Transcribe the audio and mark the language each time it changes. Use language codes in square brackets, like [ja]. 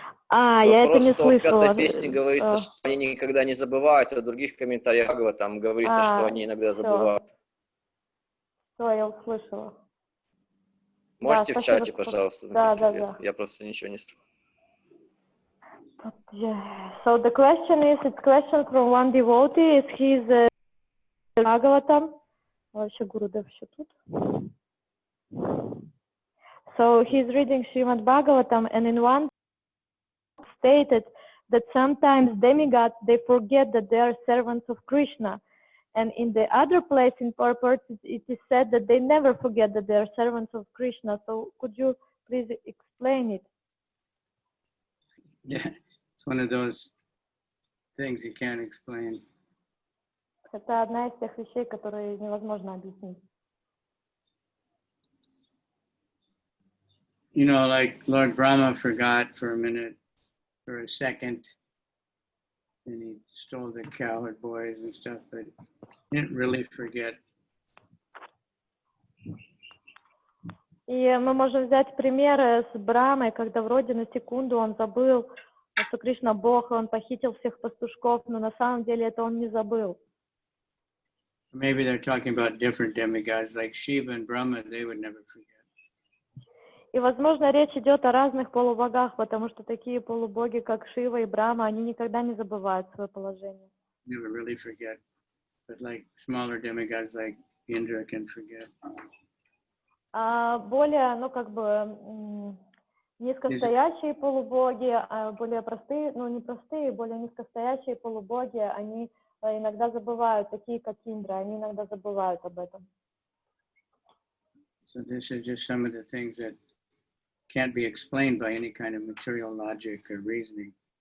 [ru] Я это не Просто в слышала. 5-й песне говорится, что они никогда не забывают, а в других комментариях там говорится, что они иногда забывают. Все, я услышала. Можете да, в чате, пожалуйста, написать ответ? Я просто ничего не слышу. [en] So the question is, it's question from one devotee, is his Bhagavatam. [ru] Вообще Гурудев еще тут. [en] So he's reading Srimad Bhagavatam, and in one stated that sometimes demigods, they forget that they are servants of Krishna. And in the other place in purport, it is said that they never forget that they are servants of Krishna. So could you please explain it? Yeah, it's one of those things you can't explain. [ru] Это одна из тех вещей, которые невозможно объяснить. [en] You know, like Lord Brahma forgot for a minute, for a second, and he stole the cowherd boys and stuff, but he didn't really forget. [ru] И мы можем взять примеры с Брамой, когда вроде на секунду он забыл, что Кришна Бог, он похитил всех пастушков, но на самом деле это он не забыл. [en] Maybe they're talking about different demigods, like Shiva and Brahma, they would never forget. [ru] И, возможно, речь идет о разных полубогах, потому что такие полубоги, как Шива и Брахма, они никогда не забывают свое положение. [en] Never really forget, but like smaller demigods like Indra can forget. [ru] Более, низкостоящие полубоги, более простые, не простые, более низкостоящие полубоги, они иногда забывают, такие как Индра, они иногда забывают об этом. [en] So this is just some of the things that can't be explained by any kind of material logic or reasoning.